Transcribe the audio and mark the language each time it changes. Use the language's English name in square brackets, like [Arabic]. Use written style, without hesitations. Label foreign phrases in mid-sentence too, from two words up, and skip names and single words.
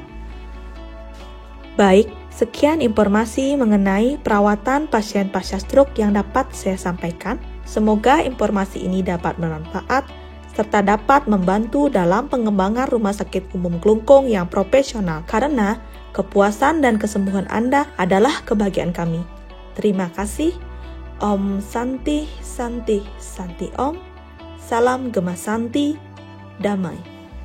[Indonesian] Baik, sekian informasi mengenai perawatan pasien pasca stroke yang dapat saya sampaikan. Semoga informasi ini dapat bermanfaat serta dapat membantu dalam pengembangan Rumah Sakit Umum Klungkung yang profesional, karena kepuasan dan kesembuhan Anda adalah kebahagiaan kami. Terima kasih. [Sanskrit] Om Santi Santi Santi Om. [Indonesian] Salam Gema Santi. Damai.